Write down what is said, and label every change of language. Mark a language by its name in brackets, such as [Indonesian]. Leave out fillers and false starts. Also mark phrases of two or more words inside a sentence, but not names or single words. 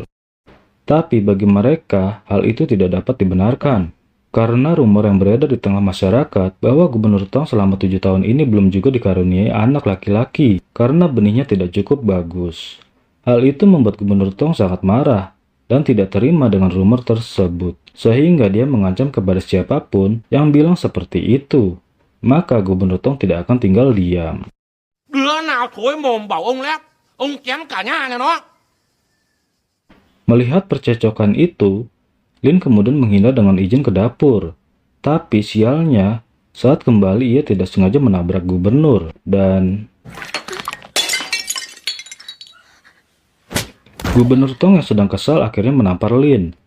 [Indonesian] Tapi bagi mereka, hal itu tidak dapat dibenarkan, karena rumor yang beredar di tengah masyarakat bahwa Gubernur Tong selama 7 tahun ini belum juga dikaruniai anak laki-laki karena benihnya tidak cukup bagus. Hal itu membuat Gubernur Tong sangat marah dan tidak terima dengan rumor tersebut, sehingga dia mengancam kepada siapapun yang bilang seperti itu. Maka Gubernur Tong tidak akan tinggal diam. [Vietnamese] Đứa nào thối mồm bảo ông lép, ông chém cả nhà nhà nó. [Indonesian] Melihat percecokan itu, Lin kemudian menghindar dengan izin ke dapur. Tapi sialnya, saat kembali ia tidak sengaja menabrak gubernur dan Gubernur Tong yang sedang kesal akhirnya menampar Lin.